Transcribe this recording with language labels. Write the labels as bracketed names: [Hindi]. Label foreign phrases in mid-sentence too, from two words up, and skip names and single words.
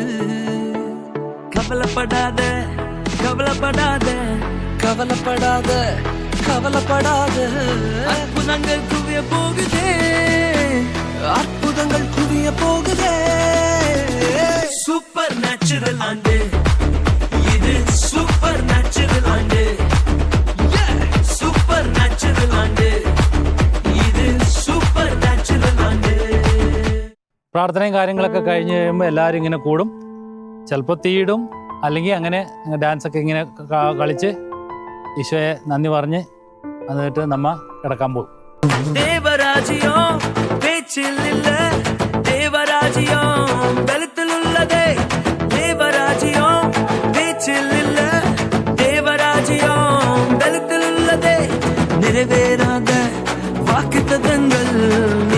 [Tamil] கவலைப்படாத கவலைப்படாத கவலைப்படாத கவலைப்படாத அற்புதங்கள் குவிய போகுதே, அற்புதங்கள் குவிய போகுதே. [English] super natural [Tamil] ஆண்டு இது, [English] super natural [Tamil] ஆண்டு, [English] super natural [Tamil] ஆண்டு ഇത്, [English] super natural [Tamil] ആണ്ട്. [Malayalam] പ്രാർത്ഥനയും കാര്യങ്ങളൊക്കെ കഴിഞ്ഞ് കഴിയുമ്പോൾ എല്ലാവരും ഇങ്ങനെ കൂടും. ചിലപ്പോൾ തീയിടും, അല്ലെങ്കിൽ അങ്ങനെ ഡാൻസൊക്കെ ഇങ്ങനെ കളിച്ച് ഈശോയെ നന്ദി പറഞ്ഞ് എന്നിട്ട് നമ്മ കിടക്കാൻ പോകും. [Tamil] தேவராஜ்யம் பேச்சில் இல்ல, தேவராஜ்யம் பலத்தில் உள்ளதே. தேவராஜ்யம் பேச்சில் இல்ல, தேவராஜ்யம் பலத்தில் உள்ளதே. நிறைவேறாத வாக்குத்தத்தங்கள்